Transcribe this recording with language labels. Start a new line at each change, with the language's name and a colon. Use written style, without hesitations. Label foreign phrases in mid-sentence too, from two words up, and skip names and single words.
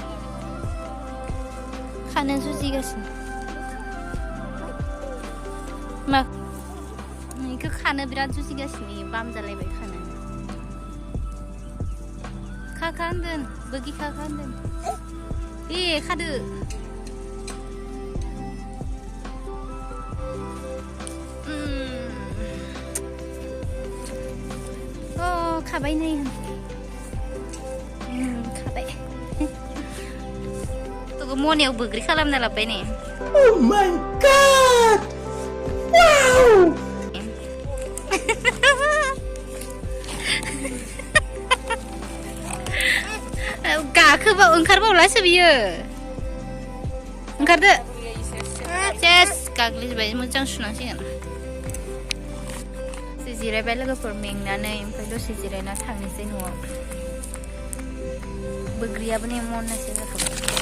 Bodo: खानो जुजिगासिनो मा बेखौ खानो बिराद जुजिगासिनो बाम जालायबाय खानो खा होनदों बोगि खा होनदों खादो खाबाय नै खाबाय तोखौ मनायाव बोग्रि खालामना लाबाय नै
English: Oh my god!
Bodo: Wow! गाखोबा ओंखारबावलासो बियो ओंखारदो सेस गाग्लिजोबबाय मोजां सुनांसिगोन जिरायबाय लोगोफोर मेंनानै ओमफ्राय दसे जिरायना थांनोसै न'आव बोग्रियाबो नै मनासे जाखाबाय